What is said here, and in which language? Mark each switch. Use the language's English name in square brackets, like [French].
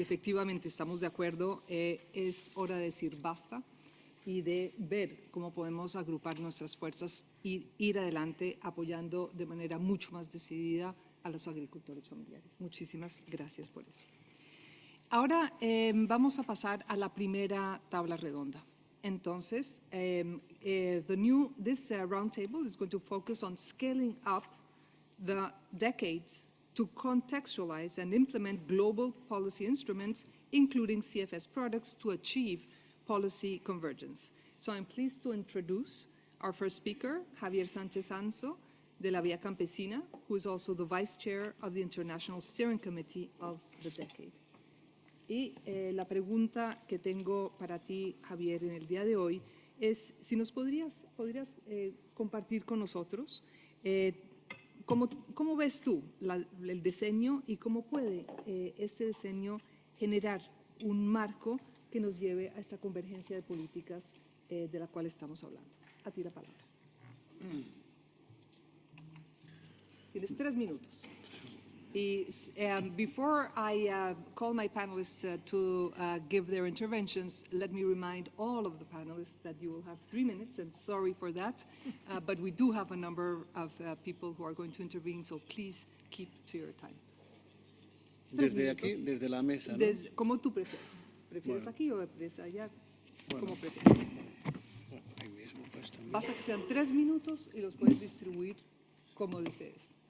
[Spanish] Y efectivamente estamos de acuerdo, es hora de decir basta y de ver cómo podemos agrupar nuestras fuerzas y ir adelante apoyando de manera mucho más decidida a los agricultores familiares. Muchísimas gracias por eso. Ahora vamos a pasar a la primera tabla redonda. Entonces, [English] this roundtable is going to focus on scaling up the decades to contextualize and implement global policy instruments, including CFS products, to achieve policy convergence. So I'm pleased to introduce our first speaker, Javier Sánchez Anzo, de la Vía Campesina, who is also the Vice Chair of the International Steering Committee of the Decade. [Spanish] Y la pregunta que tengo para ti, Javier, en el día de hoy es si nos podrías compartir con nosotros cómo ves tú el diseño y cómo puede este diseño generar un marco que nos lleve a esta convergencia de políticas de la cual estamos hablando. A ti la palabra. Tienes 3 minutos. [English] Before I call my panelists to give their interventions, let me remind all of the panelists that you will have 3 minutes, and sorry for that, but we do have a number of people who are going to intervene, so please keep to your time. [Spanish] Desde aquí, desde la mesa, ¿no? Como tú prefieres. ¿Prefieres Bueno. aquí o prefieres allá? Bueno. Como prefieres. Bueno, ahí mismo, pues, también. Basta que sean 3 minutos y los puedes distribuir como desees.